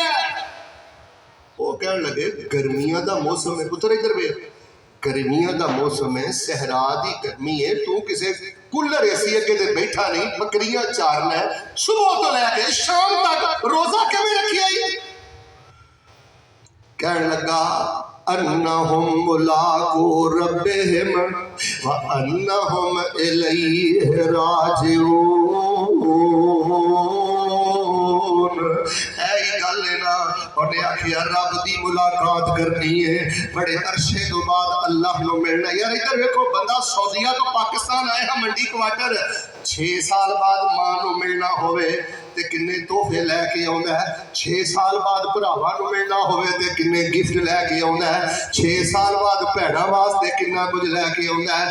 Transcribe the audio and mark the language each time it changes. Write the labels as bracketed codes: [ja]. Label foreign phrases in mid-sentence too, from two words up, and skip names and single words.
[pa] وو کہن لگے گرمیاں دا موسم ہے پتر، ادھر وے گرمیاں دا موسم ہے، صحرا دی گرمی ہے، تو کسے [en] cooler AC [pa] اگے تے بیٹھا نہیں، بکریاں چارنا ہے، صبح تو لیکے شام تک روزہ کویں رکھیا? کہنے لگا [ar] أنهم ملاقو ربهم وأنهم إليه راجعون. [pa] اے گل نا اونہیں آکھیا رب دی ملاقات کرنی ہے، بڑے عرصے تو بعد اللہ نوں ملنا. یار ادھر دیکھو بندہ سعودیہ تو پاکستان آیا ہے منڈی کوارٹر، 6 سال بعد ماں نوں ملنا ہووے تے کنے تحفے لیکے آؤندا ہے، 6 سال بعد بھراواں نوں ملنا ہووے تے کنے گفٹ لیکے آؤندا ہے، 6 سال بعد بھیناں واسطے کنا کجھ لیکے آؤندا ہے.